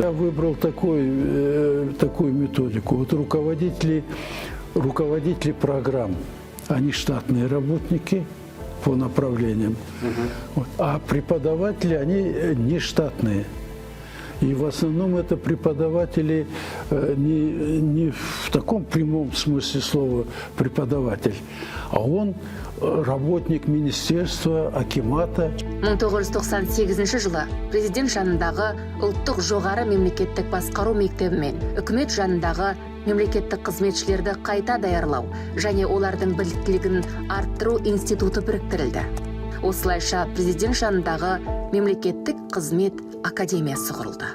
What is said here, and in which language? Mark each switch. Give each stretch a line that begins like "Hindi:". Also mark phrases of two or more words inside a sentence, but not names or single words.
Russian: Я выбрал такую методику. Вот руководители программ, они штатные работники по направлениям, а преподаватели, они не штатные. И в основном это преподаватели не в таком прямом смысле слова преподаватель, а он работник министерства, акимата.
Kazakh: 1998 жылы президент жанындағы ұлттық жоғары мемлекеттік басқару мектебі мен үкімет жанындағы мемлекеттік қызметшілерді қайта даярлау және олардың біліктілігін арттыру институты біріктірілді. Осылайша президент жанындағы мемлекеттік қызмет академиясы құрылды.